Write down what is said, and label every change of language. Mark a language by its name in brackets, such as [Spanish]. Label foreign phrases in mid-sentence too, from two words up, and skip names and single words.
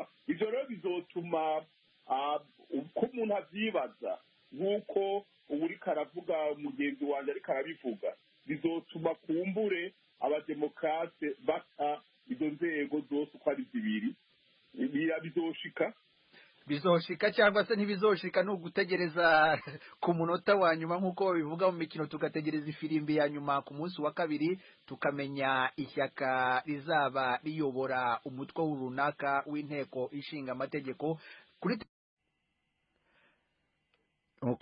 [Rundi] Ivyo rero bizotuma ko umuntu avyibaza nk'uko uriko aravuga mugenzi wanjye ariko arabivuga, bizotuma kumbure abademokarate bata izo nzego zose uko ari zibiri. Bizoshika cyangwa se ntibizoshika, ni ugutegereza ku munota wa nyuma nk'uko bivuga mu mikino, tugategereza ifirimbi ya nyuma ku munsi wa kabiri tukamenya ishyaka rizaba riyobora umutwe runaka w'inteko ishinga amategeko.